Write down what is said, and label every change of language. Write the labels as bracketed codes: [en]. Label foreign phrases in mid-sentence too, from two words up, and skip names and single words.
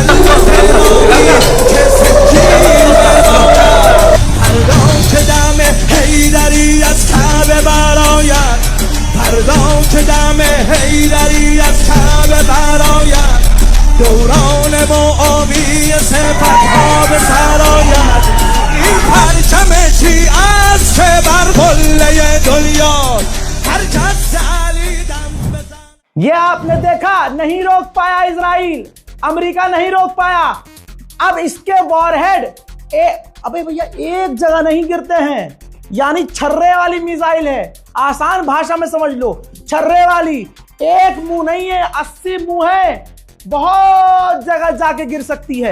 [fa] پلوی که سجیل ببارد فردا که دم حیدری از کعبه براید فردا که دم حیدری از کعبه براید دوران معاویه سپهها به سرآید این پرچم شیعه که بر قله دنیا هر کس علی دم بزن। [hi] ये आपने देखा, नहीं रोक पाया इजराइल, अमेरिका नहीं रोक पाया। अब इसके वॉरहेड अबे भैया एक जगह नहीं गिरते हैं, यानी छर्रे वाली मिसाइल है। आसान भाषा में समझ लो, छर्रे वाली। एक मुंह नहीं है, 80 मुंह है, बहुत जगह जाके गिर सकती है।